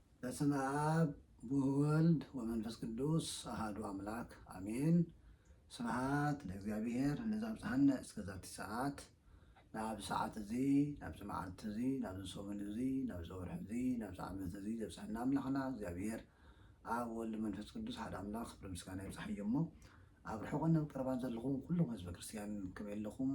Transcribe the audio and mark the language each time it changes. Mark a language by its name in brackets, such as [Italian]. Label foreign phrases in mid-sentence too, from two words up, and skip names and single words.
[Geez] በስመ አብ ወወልድ ወመንፈስ ቅዱስ አሐዱ አምላክ አሜን። ስብሐት ለእግዚአብሔር ንዘብጽሐነ እስከዛቲ ሰዓት [Tigrinya] ናብ ሰዓት እዚ ናብ መዓልቲ እዚ ናብ ሰሙን እዚ ናብ ወርሒ እዚ ናብ ዓመት እዚ ዘብጽሐና አምላኽና እግዚአብሔር አብ ወልድ መንፈስ ቅዱስ ሓደ አምላኽ ብምስጋና ይብጽሕ እሞ ኣብ ርሑቕን ኣብ ቀረባን ዘለኹም ኩሎም ህዝበ ክርስቲያን ከመይ ኣለኹም?